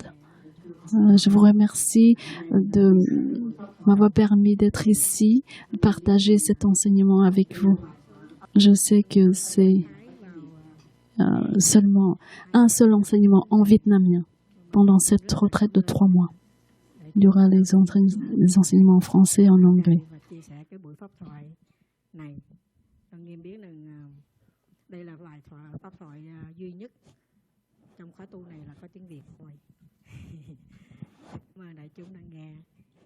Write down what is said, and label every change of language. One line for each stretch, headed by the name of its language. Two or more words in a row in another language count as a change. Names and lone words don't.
French: Je vous remercie de m'avoir permis d'être ici, de partager cet enseignement avec vous. Je sais que c'est seulement un seul enseignement en vietnamien pendant cette retraite de 3 mois. Il y aura les enseignements en français et en anglais.
Vietnamese: Đây là bài pháp thoại duy nhất trong khóa tu này là có tiếng Việt thôi. Mời đại chúng đang nghe.